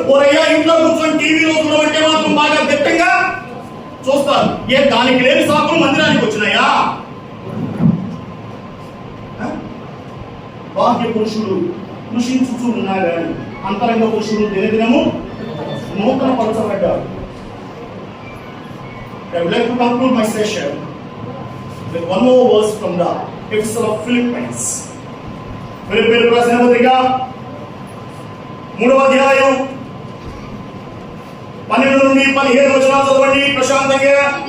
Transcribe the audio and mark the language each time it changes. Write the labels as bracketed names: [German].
[Telugu] ఓరయ్యా ఇంట్లో కూర్చొని టీవీలో చూడమంటే మాత్రం బాగా దిట్టంగా చూస్తారు. ఏ దానికి లేని సాకులు మందిరానికి వచ్చినాయా? బాహ్య పురుషుడు కృషించుతూ ఉన్నా కానీ అంతరంగ పురుషుడు దినదినము నూతన పరచబడ్డాడు. [English] I would like to conclude my session with one more verse from the Epistle of Philippians. [Telugu] ఫిలిప్పీయులకు రాసిన పత్రిక 3వ అధ్యాయం 12 నుండి 17 వచనాలు చదవండి ప్రశాంతంగా.